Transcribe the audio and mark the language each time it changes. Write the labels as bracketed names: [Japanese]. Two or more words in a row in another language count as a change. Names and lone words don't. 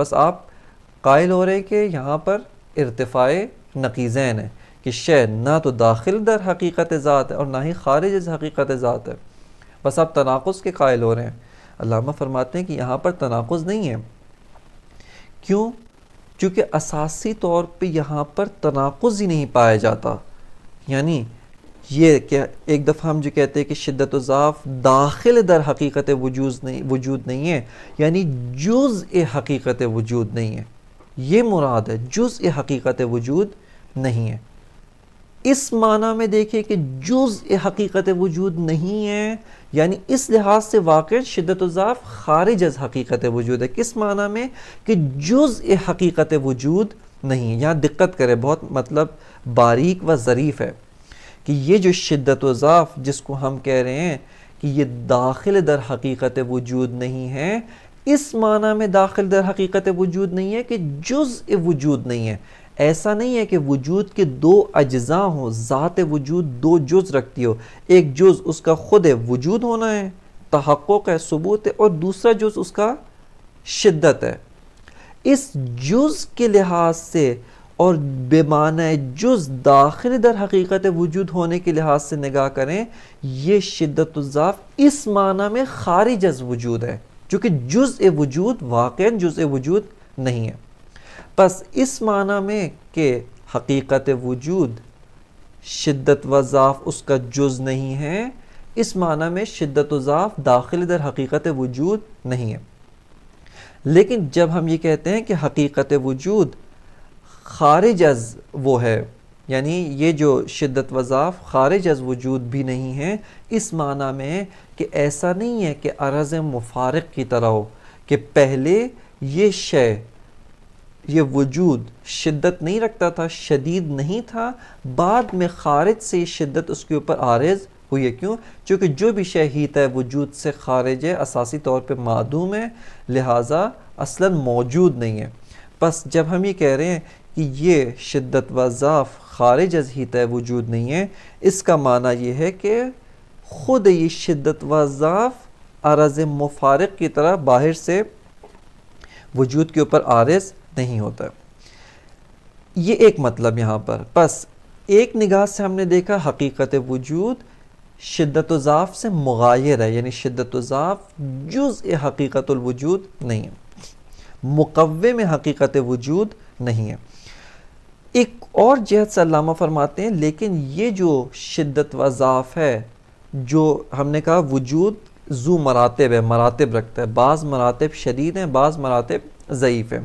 [Urdu] بس آپ قائل ہو رہے کہ یہاں پر ارتفاع نقیضین ہے کہ شے نہ تو [Persian] داخل در حقیقت ذات [Urdu] ہے اور نہ ہی [Persian] خارج از حقیقت ذات [Urdu] ہے. بس آپ تناقض کے قائل ہو رہے ہیں. علامہ فرماتے ہیں کہ یہاں پر تناقض نہیں ہے. کیوں؟ چونکہ اساسی طور پہ یہاں پر تناقض ہی نہیں پایا جاتا. یعنی یہ کہ ایک دفعہ ہم جو کہتے ہیں کہ شدت و ضعف [Persian] داخل در حقیقت وجود [Urdu] نہیں ہے، یعنی جزء حقیقت وجود نہیں ہے. یہ مراد ہے، جزء حقیقت وجود نہیں ہے. اس معنی میں دیکھیں کہ جزء حقیقت وجود نہیں ہے، یعنی اس لحاظ سے واقع شدت و ضعف [Persian] خارج از حقیقت وجود [Urdu] ہے. کس معنی میں؟ کہ جزء حقیقت وجود نہیں ہے. یہاں دقت کرے، بہت مطلب باریک و ظریف ہے کہ یہ جو شدت و ضعف جس کو ہم کہہ رہے ہیں کہ یہ [Persian] داخل در حقیقت وجود [Urdu] نہیں ہے، اس معنی میں [Persian] داخل در حقیقت وجود [Urdu] نہیں ہے کہ جزء وجود نہیں ہے. ایسا نہیں ہے کہ وجود کے دو اجزاء ہوں، ذات وجود دو جز رکھتی ہو. ایک جز اس کا خود وجود ہونا ہے، تحقق ہے، ثبوت ہے، اور دوسرا جز اس کا شدت ہے. اس جز کے لحاظ سے اور بے معنی جز [Persian] داخل در حقیقت وجود [Urdu] ہونے کے لحاظ سے نگاہ کریں، یہ شدت و ضعف اس معنی میں [Persian] خارج از وجود [Urdu] ہے، چونکہ جزء وجود واقعاً جزء وجود نہیں ہے. پس اس معنی میں کہ حقیقت وجود شدت و ضعف اس کا جز نہیں ہے، اس معنی میں شدت و ضعف [Persian] داخل در حقیقت وجود [Urdu] نہیں ہے. لیکن جب ہم یہ کہتے ہیں کہ حقیقت وجود خارج از وہ ہے، یعنی یہ جو شدت و ضعف [Persian] خارج از وجود [Urdu] بھی نہیں ہے، اس معنی میں کہ ایسا نہیں ہے کہ عرض مفارق کی طرح ہو کہ پہلے یہ شے، یہ وجود شدت نہیں رکھتا تھا، شدید نہیں تھا، بعد میں خارج سے یہ شدت اس کے اوپر عارض ہوئی ہے. کیوں؟ چونکہ جو بھی شے ہیت ہے وجود سے خارج ہے، اساسی طور پہ معدوم ہے، لہٰذا اصلاً موجود نہیں ہے. پس جب ہم یہ کہہ رہے ہیں کہ یہ شدت و ضعف [Persian] خارج از ہیت وجود [Urdu] نہیں ہے، اس کا معنی یہ ہے کہ خود یہ شدت و ضعف عرض مفارق کی طرح باہر سے وجود کے اوپر عارض نہیں ہوتا. یہ ایک مطلب یہاں پر. پس ایک نگاہ سے ہم نے دیکھا حقیقت وجود شدت و ضعف سے مغایر ہے، یعنی شدت و ضعف جزء حقیقت الوجود نہیں ہے، مقوم حقیقت وجود نہیں ہے. ایک اور جہت سے علامہ فرماتے ہیں لیکن یہ جو شدت و ضعف ہے، جو ہم نے کہا وجود ذو مراتب ہے، مراتب رکھتا ہے، بعض مراتب شدید ہیں، بعض مراتب ضعیف ہیں.